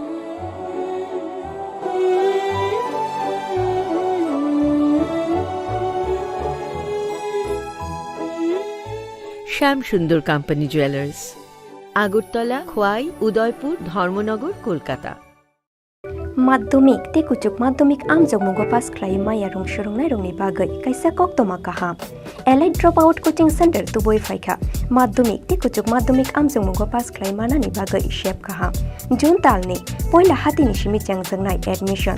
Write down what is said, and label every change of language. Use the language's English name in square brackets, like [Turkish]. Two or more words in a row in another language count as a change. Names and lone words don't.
[Bangla] শ্যাম সুন্দর কোম্পানি জুয়েলার্স, আগরতলা, খোয়াই, উদয়পুর, ধর্মনগর, কলকাতা। [Kok Borok] Maddomik te kuchuk maddomik amjok mugo pas khlai maya rung shurungnai rungni bagai kaisa koktoma kaham. Allied Dropout Coaching Center tuboi phaikha. Maddomik te kuchuk maddomik amjok mugo pas khlai manani bagai shep kaham. June talni poila hatini shimi changjangnai admission.